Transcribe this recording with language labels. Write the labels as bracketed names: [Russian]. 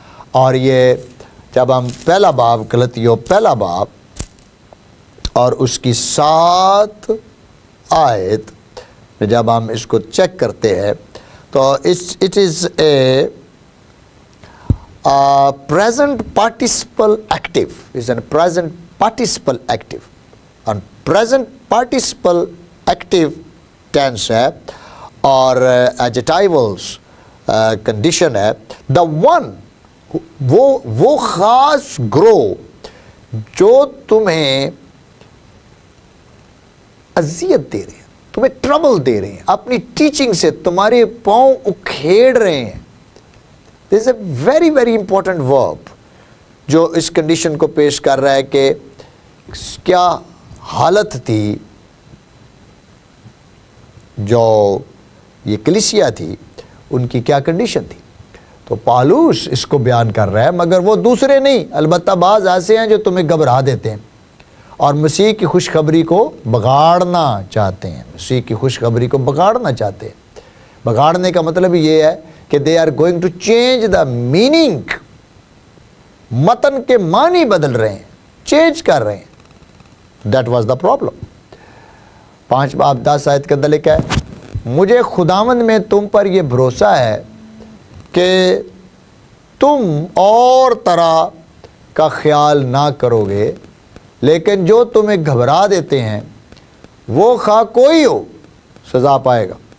[Urdu] اور یہ جب ہم پہلا باب غلطیوں پہلا باب اور اس کی 7 آیت میں جب ہم اس کو چیک کرتے ہیں تو [English] It is a present participle active, is a present participle active. And present participle active tense [Urdu] ہے اور [English] adjectivals condition ہے. The one [Urdu] وہ خاص گروہ جو تمہیں اذیت دے رہے ہیں، تمہیں ٹربل دے رہے ہیں، اپنی ٹیچنگ سے تمہارے پاؤں اکھیڑ رہے ہیں. [English] This is a very very important verb [Urdu] جو اس کنڈیشن کو پیش کر رہا ہے کہ کیا حالت تھی جو یہ کلیسیا تھی، ان کی کیا کنڈیشن تھی. تو پالوس اس کو بیان کر رہا ہے مگر وہ دوسرے نہیں، البتہ بعض ایسے ہیں جو تمہیں گھبرا دیتے ہیں اور مسیح کی خوشخبری کو بگاڑنا چاہتے ہیں. مسیح کی خوشخبری کو بگاڑنا چاہتے ہیں. بگاڑنے کا مطلب یہ ہے کہ [English] they are going to change the meaning. [Urdu] متن کے معنی بدل رہے ہیں، چینج کر رہے ہیں. [English] That was the problem. [Urdu] 5 باب 10 آیت کے اندر لکھا ہے مجھے خداوند میں تم پر یہ بھروسہ ہے کہ تم اور طرح کا خیال نہ کرو گے، لیکن جو تمہیں گھبرا دیتے ہیں وہ خواہ کوئی ہو سزا پائے گا.